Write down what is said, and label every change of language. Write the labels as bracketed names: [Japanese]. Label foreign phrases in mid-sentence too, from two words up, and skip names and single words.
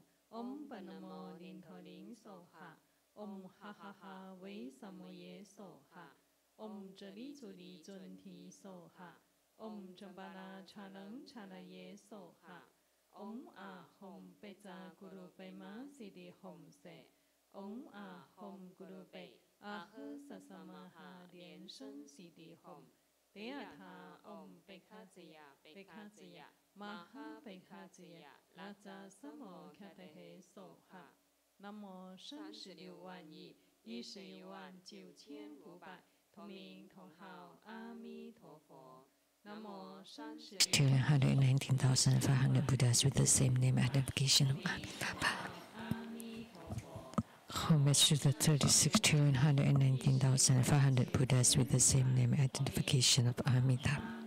[Sanskrit] Om Panamo Lintoling Soha. Om Ha Ha Ha Wei Samoye Soha. Om Jali Zuli Junti Soha. Om Jambala Chalang Chalaye Soha. Om Ah Hom Beza Guru Bema Sidi Hom Se. Om Ah Hom Guru Be. Ah Sasamaha Lian Sheng Sidi Hom. Deata Om Bekazia Bekazia Maha Bekazia Laza Samo Katahe Soha. [Chinese] Namo 36 万亿11万9千5百同名同号阿弥陀佛。Namo [English] 119,500 Buddhas with the same name identification of Amitabha. Homage to the 36,119,500 Buddhas with the same name identification of Amitabha.